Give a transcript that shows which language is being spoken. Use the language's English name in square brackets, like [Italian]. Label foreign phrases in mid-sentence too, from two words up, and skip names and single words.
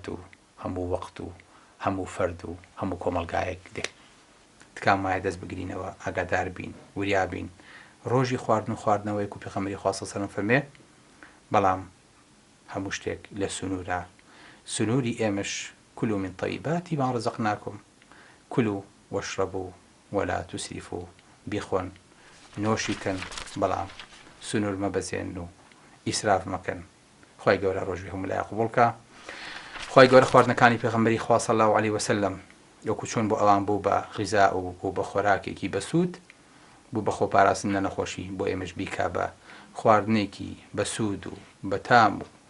[Central Kurdish] و هەموو وەقت و هەموو فەرد و هەموو کۆمەلگایەک دێت تکام وایە دەست بگرینەوە ئاگادار بین وریابین ڕۆژی خواردن و خواردنەوەی و پێغەمبەری خوا [Arabic] صلی الله علیه وسلم [Central Kurdish] فەرمێ بەڵام هەموو شتێک لە سنوورە سنووری ئێمەش [Arabic] كلوا من طيبات ما رزقناكم كلوا واشربوا ولا تسرفوا [Central Kurdish] بخون نوشي كان بەڵام سنوور مەبەزێن و ئیسراف مەکەن خوای گەورە ڕۆژی هەموو لای قبوڵکە خوای گەورە خواردنەکانی پێغەمبەری خوا [Arabic] صلی الله علیه وسلم [Central Kurdish] وەکو چۆن بۆ ئەوان بوو بە غیزا و بوو بە خۆراکێکی بەسوود بوو بە خۆپاراستن لە نەخۆشی بۆ ئێمەش بیکا بە خواردنێکی بەسوود و بەتام و